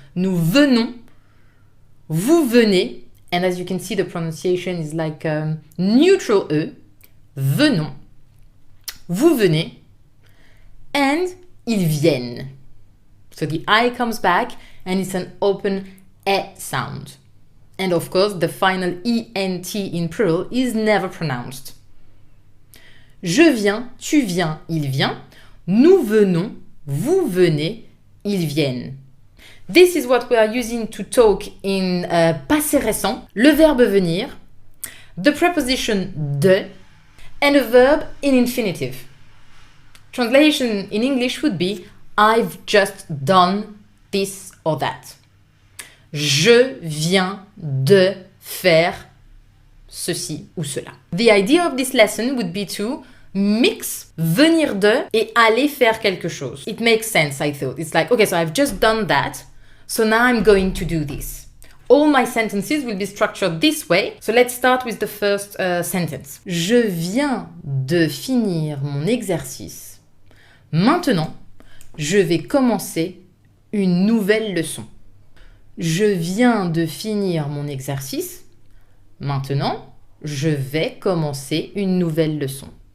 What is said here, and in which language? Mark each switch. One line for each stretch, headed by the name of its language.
French: Nous venons, vous venez,
English: and as you can see the pronunciation is like neutral E,
French: venons, vous venez,
English: and
French: ils viennent.
English: So the I comes back and it's an open E sound. And of course, the final ENT in plural is never pronounced.
French: Je viens, tu viens, il vient. Nous venons, vous venez, ils viennent.
English: This is what we are using to talk in passé récent.
French: Le verbe venir,
English: the preposition de, and a verb in infinitive. Translation in English would be I've just done this or that.
French: Je viens de faire ceci ou cela.
English: The idea of this lesson would be to mix
French: venir de et aller faire quelque chose.
English: It makes sense, I thought. It's like, okay, so I've just done that, so now I'm going to do this. All my sentences will be structured this way. So let's start with the first sentence.
French: Je viens de finir mon exercice. Maintenant, je vais commencer une nouvelle leçon. Je viens de finir mon exercice. Maintenant, je vais commencer une nouvelle leçon.